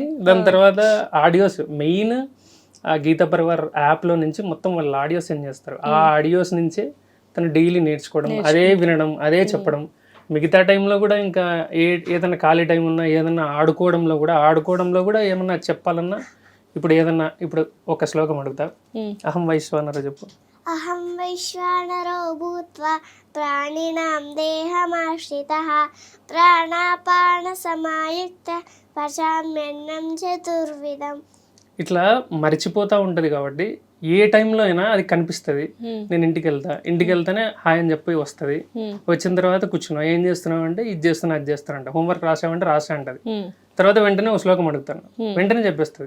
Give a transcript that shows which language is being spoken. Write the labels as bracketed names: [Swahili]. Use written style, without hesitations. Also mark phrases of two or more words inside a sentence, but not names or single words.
[Telugu] దాని తర్వాత ఆడియోస్, మెయిన్ ఆ గీతా పరివార్ యాప్లో నుంచి మొత్తం వాళ్ళు ఆడియోస్ సెండ్ చేస్తారు. ఆ ఆడియోస్ నుంచే తను డైలీ నేర్చుకోవడం, అదే వినడం, అదే చెప్పడం. మిగతా టైంలో కూడా ఇంకా ఏదైనా ఖాళీ టైం ఉన్నా, ఏదైనా ఆడుకోవడంలో కూడా ఏమన్నా చెప్పాలన్నా, ఇప్పుడు ఒక శ్లోకం అడుగుతా. [Sanskrit] अहं वैश्वानरो [Telugu] చెప్పు. [Sanskrit] अहं वैश्वानरो भूत्वा प्राणिनां देहमाश्रितः प्राणापान समायुक्त पचाम्यन्नं चतुर्विधं. [Telugu] ఇట్లా మర్చిపోతూ ఉంటుంది కాబట్టి ఏ టైంలో అయినా అది కనిపిస్తుంది. నేను ఇంటికి వెళ్తానే హాయ్ అని చెప్పి వస్తుంది. వచ్చిన తర్వాత కూర్చున్నావు, ఏం చేస్తున్నావు అంటే ఇది చేస్తున్నా అది చేస్తానంట. హోంవర్క్ రాసావంటే రాసా అంటది. తర్వాత వెంటనే ఒక శ్లోకం అడుగుతాను, వెంటనే చెప్పేస్తుంది.